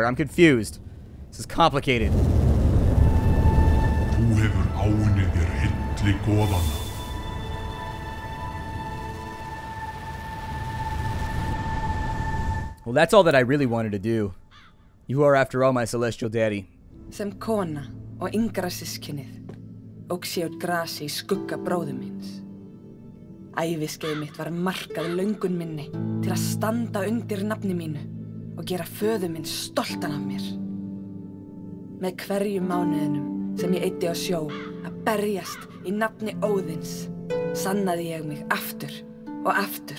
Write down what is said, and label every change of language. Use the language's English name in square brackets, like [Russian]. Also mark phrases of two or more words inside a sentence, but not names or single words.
[English] I'm confused. This is complicated. Well, that's all that I really wanted to do. You are, after all, my celestial daddy. [Icelandic] Sem kona og yngra systkinið óx ég út grasi í skugga bróður míns. Æviskeið mitt var markað löngun minni til að standa undir nafni mínu og gera föður minn stoltan af mér. Með hverjum mánuðinum sem ég eyddi á sjó að berjast í nafni Óðins sannaði ég mig aftur og aftur.